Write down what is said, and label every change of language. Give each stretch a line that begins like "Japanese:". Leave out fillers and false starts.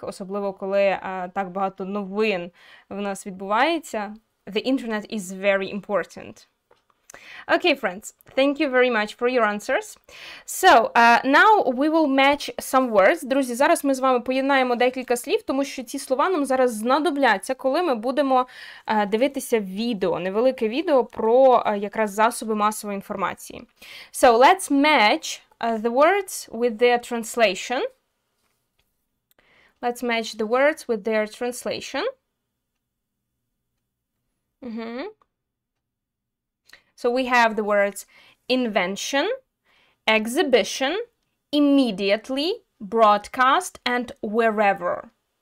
Ukrainian: Особливо, коли так багато новин в нас відбувається.
English: The internet is very important. Okay, friends, thank you very much for your answers. So, now we will match some words.
Ukrainian: Друзі, зараз ми з вами поєднаємо декілька слів, тому що ці слова нам зараз знадобляться, коли ми будемо дивитися відео, невелике відео про якраз засоби масової інформації.
English: So, let's match the words with their translation. Let's match the words with their translation. So we have the words invention, exhibition, immediately, broadcast, and wherever.